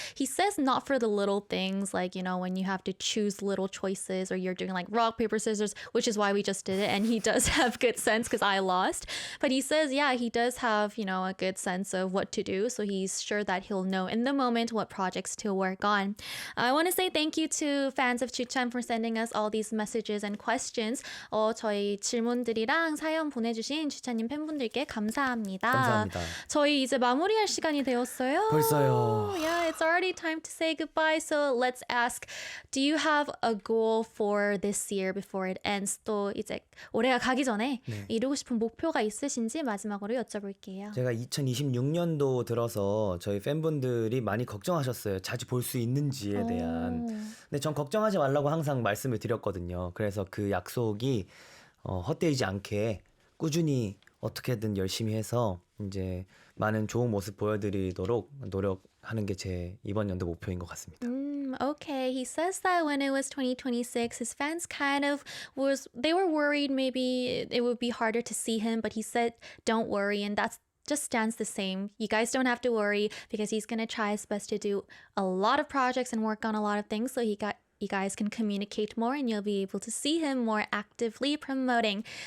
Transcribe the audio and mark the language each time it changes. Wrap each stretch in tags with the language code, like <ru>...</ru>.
<en>He says not for the little things like, when you have to choose little choices or you're doing like rock, paper, scissors, which is why we just did it. And he does have good sense because I lost. But he says, yeah, he does have, a good sense of what to do. So he's sure that he'll know in the moment what projects to work on. I want to say thank you to fans of Chuchan for sending us all these messages and questions.</en> <ko>저희 질문들이랑 사연 보내주신 추찬님 팬분들께 감사합니다. 감사합니다. 저희 이제 마무리할 시간이 되었어요. 벌써요.</ko> <en>Yeah, it's already time to say goodbye. So let's ask, do you have a goal for this year before it ends?</en> <ko>또 이제 올해가 가기 전에 네. 이루고 싶은 목표가 있으신지 마지막으로 여쭤볼게요. 제가 2026년도 들어서 저희 팬분들이 많이 걱정하셨어요. 자주 볼 수 있는지에 대한. 근데 전 걱정하지 말라고 항상 말씀을 드렸거든요. 그래서 그 약속이 헛되지 않게 꾸준히 어떻게든 열심히 해서 이제 많은 좋은 모습 보여드리도록 노력하는 게 제 이번 연도 목표인 것 같습니다.</ko> <en>Okay, he says that when it was 2026, his fans they were worried maybe it would be harder to see him, but he said, don't worry, and that's just stands the same. You guys don't have to worry because he's going to try his best to do a lot of projects and work on a lot of things so you guys can communicate more and you'll be able to see him more actively promoting.</en>